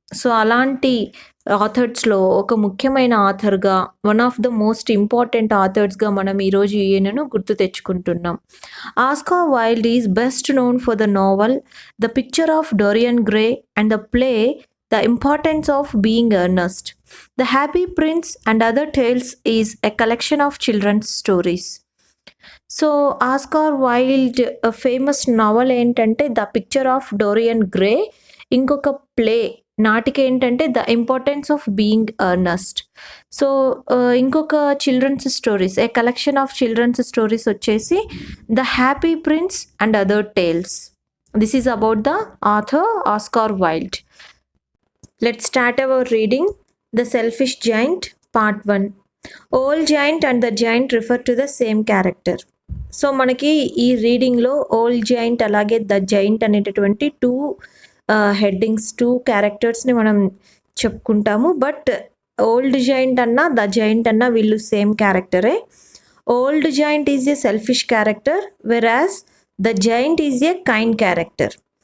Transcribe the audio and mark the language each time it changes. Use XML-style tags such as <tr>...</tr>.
<te>So అలాంటి ఆథర్స్లో ఒక ముఖ్యమైన ఆథర్గా,</te> <en>one of the most important ఆథర్స్గా</en> <te>మనం ఈరోజు ఈయనను గుర్తు తెచ్చుకుంటున్నాం.</te> <en>Oscar Wilde is best known for the novel the picture of Dorian Gray and the play The Importance of Being Earnest. The Happy Prince and Other Tales is a collection of children's stories.</en> <te>So Oscar Wilde famous naval ఏంటంటే the picture of Dorian grey, ఇంకొక play నాటిక ఏంటంటే the importance of being Ernest. So ఇంకొక children's stories,</te> <en>a collection of children's stories</en> <te>వచ్చేసి the happy prince and other tiles. This is about the author Oscar Wilde.</te> <en>Let's start our reading. The Selfish Gaint, Part 1. Old Gaint and the Gaint refer to the same character.</en> <te>So మనకి ఈ రీడింగ్లో old giant అలాగే the giant అనేటటువంటి two headings, two క్యారెక్టర్స్ని మనం చెప్పుకుంటాము. But old giant అన్నా the giant అన్నా వీళ్ళు same క్యారెక్టరే.</te> <en>Old giant is a selfish character, whereas the giant is a kind character.</en>